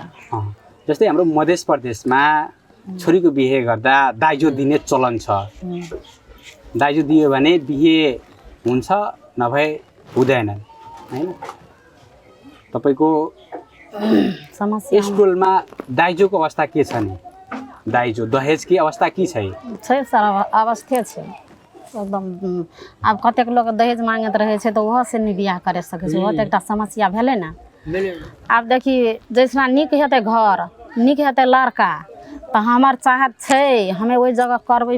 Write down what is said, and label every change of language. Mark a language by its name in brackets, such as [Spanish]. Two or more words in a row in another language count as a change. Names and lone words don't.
[Nepali] जस्तै हाम्रो मध्य प्रदेशमा छोरीको बिहे गर्दा दाइजो दिने चलन छ दाइजो दियो भने बिहे हुन्छ नभए हुँदैन हैन तपाईँको समस्या स्कुलमा दाइजोको अवस्था के छ नि [Maithili] दाइजो दहेजकी अवस्था के छै सर अवस्थे छै एकदम आब कतेक लोग दहेज मांगैत रहे छै तऽ ओहो से नहीं बियाह करे सकै छै ओहो तऽ एकटा समस्या भेलै ने आब देखी जैसना नीक हेतै घर नीक हेतै लड़का तऽ हमर चाहत छै हमे ओहि जगह करबै